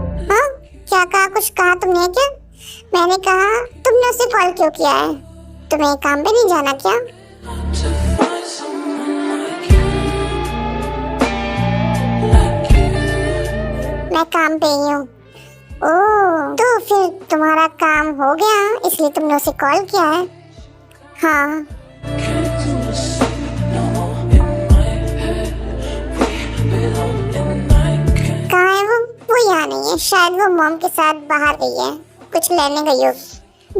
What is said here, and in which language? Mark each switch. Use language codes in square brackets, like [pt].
[hi] हाँ, क्या कहा? कुछ कहा तुमने क्या? मैंने कहा तुमने उसे कॉल क्यों किया है? तुम्हें काम पे नहीं जाना क्या? [en] To find someone like you, like you. [hi] मैं काम पे ही हूँ। ओह, तो फिर तुम्हारा काम हो गया, इसलिए तुमने उसे कॉल किया है? हाँ। [en] Can't do a sleep no more in my head. We belong in night. Can't [hi] कहाँ है वो? वो यहाँ नहीं है, शायद वो मॉम के साथ बाहर गई है, कुछ लेने गई होगी।